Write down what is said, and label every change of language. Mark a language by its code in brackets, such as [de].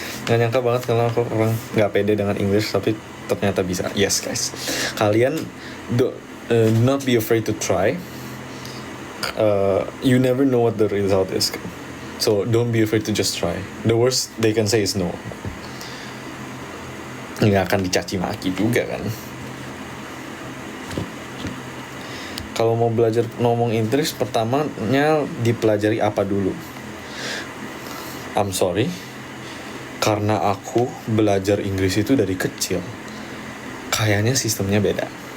[id] Gak nyangka banget kalau aku orang gak pede dengan English, tapi ternyata bisa. [en] Yes guys, kalian do not be afraid to try. You never know what the result is, so don't be afraid to just try. The worst they can say is no. [id] Nggak akan dicaci maki juga kan. Kalau mau belajar ngomong Inggris, pertamanya dipelajari apa dulu? [en] I'm sorry, [id] karena aku belajar Inggris itu dari kecil, kayaknya sistemnya beda.